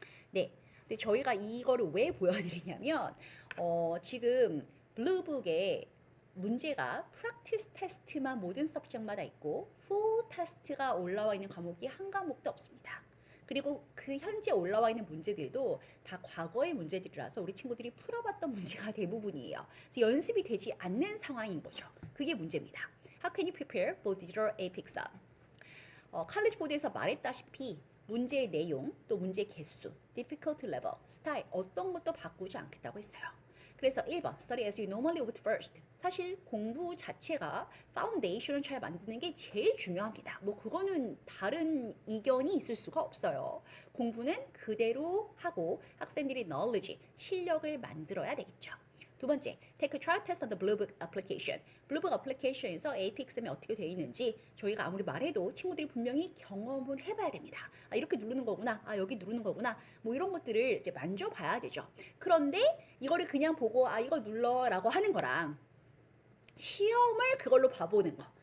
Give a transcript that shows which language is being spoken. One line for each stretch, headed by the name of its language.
Korean: 네, 근데 저희가 이거를 왜 보여드리냐면 지금 블루북에 문제가 프랙티스 테스트만 모든 서브젝트마다 있고 풀 테스트가 올라와 있는 과목이 한 과목도 없습니다. 그리고 그 현재 올라와 있는 문제들도 다 과거의 문제들이라서 우리 친구들이 풀어봤던 문제가 대부분이에요. 그래서 연습이 되지 않는 상황인 거죠. 그게 문제입니다.
English: How can you prepare for digital AP exam?
Korean: 칼리지 보드에서 말했다시피 문제의 내용, 또 문제 개수,
English: difficulty level,
Korean: 스타일 어떤 것도 바꾸지 않겠다고 했어요. 그래서 1번
English: Study as you normally would first.
Korean: 사실 공부 자체가 파운데이션을 잘 만드는 게 제일 중요합니다. 뭐 그거는 다른 이견이 있을 수가 없어요. 공부는 그대로 하고 학생들이 knowledge, 실력을 만들어야 되겠죠. 두 번째,
English: take a trial test on the Bluebook application.
Korean: Bluebook application에서 AP exam이 어떻게 되어 있는지 저희가 아무리 말해도 친구들이 분명히 경험을 해봐야 됩니다. 아, 이렇게 누르는 거구나. 아, 여기 누르는 거구나. 뭐 이런 것들을 이제 만져봐야 되죠. 그런데 이거를 그냥 보고 아, 이거 눌러라고 하는 거랑 시험을 그걸로 봐보는 거.